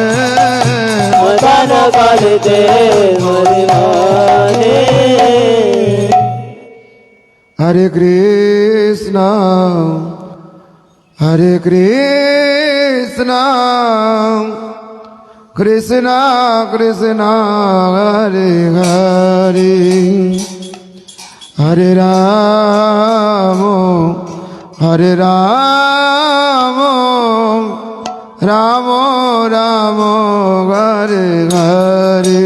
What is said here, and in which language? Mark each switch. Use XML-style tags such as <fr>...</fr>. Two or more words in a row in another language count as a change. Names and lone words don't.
<bn>মদন কালেতে স্মরি মনে</bn> <sa>হরে কৃষ্ণ হরে কৃষ্ণ কৃষ্ণ কৃষ্ণ হরে হরে হরে রাম Hare Rama, Rama Rama, Hare Hare,</sa>